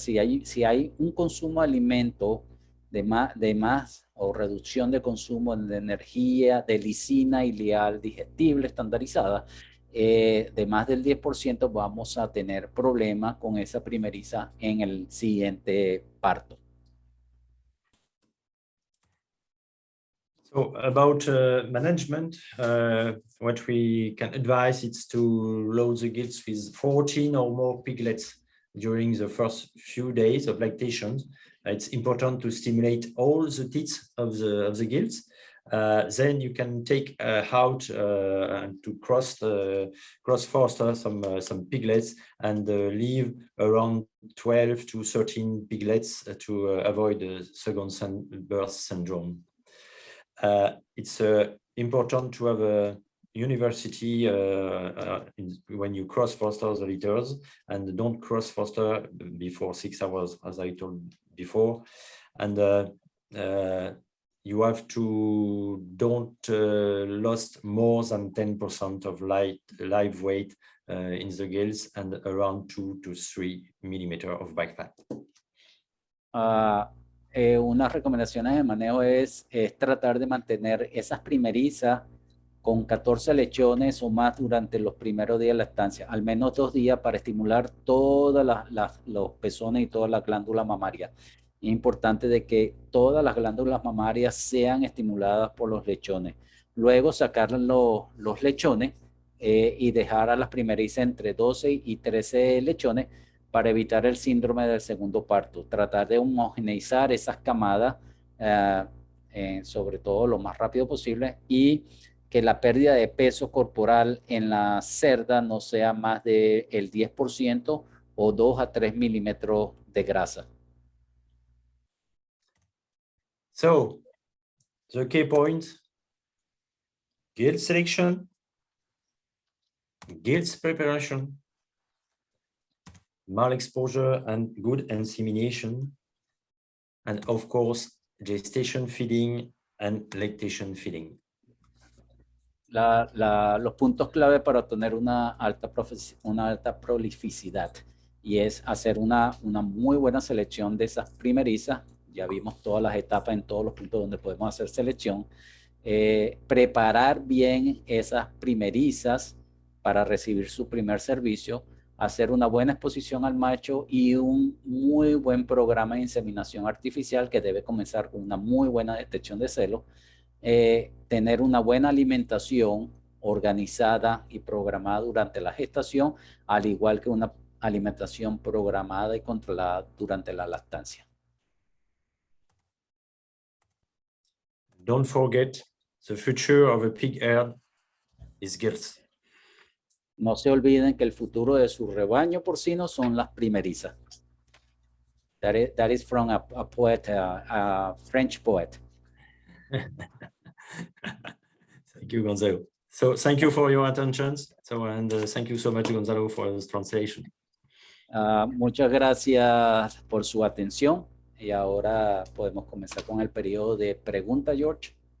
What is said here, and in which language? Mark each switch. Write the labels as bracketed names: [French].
[Spanish] Si hay un consumo de alimento de más o reducción de consumo de energía de lisina ileal digestible estandarizada de más del 10%, vamos a tener problemas con esa primeriza en el siguiente parto. [English] So about management, what we can advise is to load the gilts with 14 or more piglets during the first few days of lactation. It's important to stimulate all the teats of the gilts. Then you can take out and to cross foster some piglets and leave around 12 to 13 piglets to avoid the second birth syndrome. It's important to have a university when you cross foster the litters, and don't cross foster before 6 hours, as I told before. And you have to don't lost more than 10% of live weight in the gills and around 2 to 3 millimeters of back fat. [Spanish] Unas recomendaciones de manejo es tratar de mantener esas primerizas con 14 lechones o más durante los primeros días de la estancia, al menos 2 días para estimular todos los pezones y todas las glándulas mamarias. Es importante de que todas las glándulas mamarias sean estimuladas por los lechones. Luego sacar los lechones y dejar a las primerizas entre 12 y 13 lechones para evitar el síndrome del segundo parto. Tratar de homogeneizar esas camadas, sobre todo lo más rápido posible, y que la pérdida de peso corporal en la cerda no sea más del 10% o 2 a 3 milímetros de grasa. [English] So, the key points: gilt selection, gilts preparation, male exposure and good insemination, and of course, gestation feeding and lactation feeding. [Spanish] Los puntos clave para obtener una alta prolificidad, y es hacer una muy buena selección de esas primerizas. Ya vimos todas las etapas en todos los puntos donde podemos hacer selección. Preparar bien esas primerizas para recibir su primer servicio, hacer una buena exposición al macho y un muy buen programa de inseminación artificial que debe comenzar con una muy buena detección de celos. Tener una buena alimentación organizada y programada durante la gestación, al igual que una alimentación programada y controlada durante la lactancia. [English] Don't forget, the future of a pig herd is gilts. [Spanish] No se olviden que el futuro de su rebaño porcino son las primerizas. [English] That is from a poet, a French poet. Thank you, Gonzalo. So thank you for your attention. So, and thank you so much, Gonzalo, for this translation. [Spanish] Muchas gracias por su atención. Y ahora podemos comenzar con el periodo de pregunta, George.